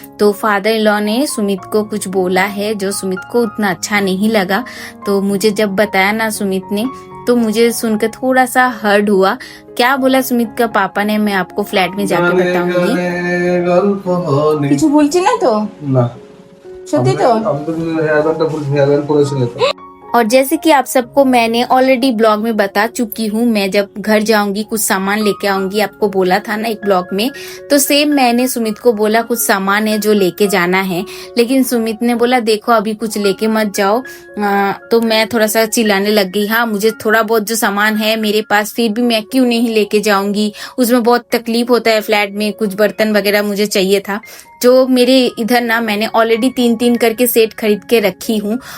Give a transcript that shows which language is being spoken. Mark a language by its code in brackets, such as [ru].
[hi] तो father in law ने सुमित को कुछ बोला है जो सुमित को उतना अच्छा नहीं लगा। तो मुझे जब बताया ना सुमित ने, तो मुझे सुनकर थोड़ा सा हर्ट हुआ। क्या बोला सुमित का पापा ने, मैं आपको फ्लैट में जाके बताऊंगी। [bn] কিছু বলছি না তো? না সত্যি তো? আমি তো হেয়ারব্যান্ডটা ফুল হেয়ারব্যান্ড করেছিল তো। [hi] और जैसे कि आप सबको मैंने ऑलरेडी ब्लॉग में बता चुकी हूँ, मैं जब घर जाऊंगी कुछ सामान लेके आऊंगी, आपको बोला था ना एक ब्लॉग में। तो सेम मैंने सुमित को बोला कुछ सामान है जो लेके जाना है, लेकिन सुमित ने बोला देखो अभी कुछ लेके मत जाओ। तो मैं थोड़ा सा चिल्लाने लग गई। हाँ, मुझे थोड़ा बहुत जो सामान है मेरे पास, फिर भी मैं क्यों नहीं लेके जाऊंगी, उसमें बहुत तकलीफ होता है फ्लैट में, कुछ बर्तन वगैरह मुझे चाहिए था जो मेरे इधर ना मैंने ऑलरेडी 3-3 करके सेट खरीद के रखी हूँ।